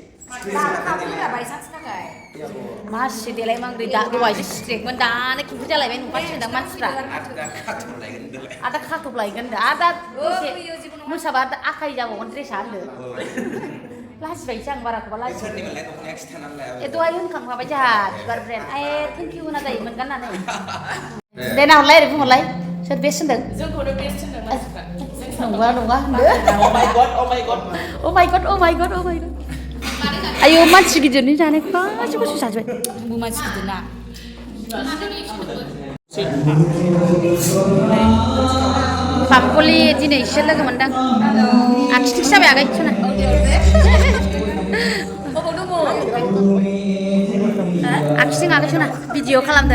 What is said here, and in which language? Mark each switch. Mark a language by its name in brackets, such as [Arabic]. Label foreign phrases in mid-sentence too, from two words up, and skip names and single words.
[Bodo] मासे देलाय मांग्रि दहायसो स्ट्रेकमोन दानो खिंख्रि जालायबाय नुखासिगोनदां मानसिफ्रा आदा खाथब लायगोन आदा मोसाबा आखाइ जाबावगोन ड्रेसा होनदो लाजिबायसो आं बाराखौबा लाजिबाय दहाय होनखांखाबाय जोंहा बिबार ब्रेन्ड [English] thank you [Bodo] होना जायोमोन गाननानै दे नाहरलाय ओरै बुंहरलाय सोर बेस्ट होनदों जोंखौनो बेस्ट होनदों मानसिफ्रा नङा होनदो [English] Oh my god [Bodo] आयौ मानसि गिदिरनि जानायखौ गासिबो जाजोबबाय आंबो मानसि गिदिरना पापकलि दिनैसो लोगो मोनदां आखिथिंसो जाबाय आगै सना आखिथिं आगै सना भिडिअ खालामदों